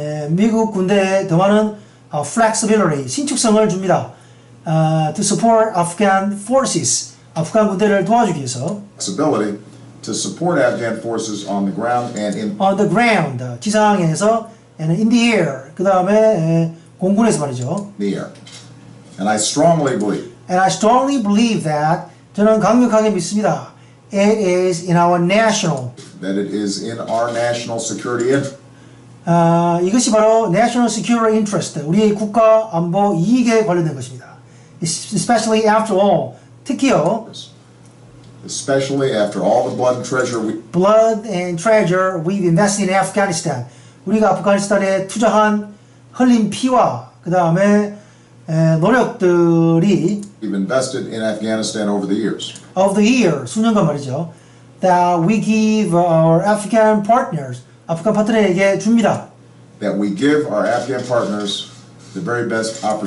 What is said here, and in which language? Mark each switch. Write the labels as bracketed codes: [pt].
[ko] 미국 군대에 더 많은 flexibility, 신축성을 줍니다. [en] To support Afghan forces, [ko] 아프간 군대를 도와주기 위해서. [en] Flexibility to support Afghan forces on the ground and on the ground, [ko] 지상에서 [en] and in the air, [ko] 그 다음에 공군에서 말이죠. [en] The air. And I strongly believe that [ko] 저는 강력하게 믿습니다. [en] It is in our national. That it is in our national security interest. [ko] 이것이 바로 [en] national security interest, [ko] 우리의 국가 안보 이익에 관련된 것입니다. [en] Especially after all, [ko] 특히요. [en] Especially after all the blood and treasure we've invested in Afghanistan. [ko] 우리가 아프가니스탄에 투자한 흘린 피와 그 다음에 노력들이 [en] we've invested in Afghanistan over the years. [ko] 수년간 말이죠. [en] That we give our Afghan partners, [ko] 아프간 파트너에게 줍니다. [en] That we give our Afghan partners the very best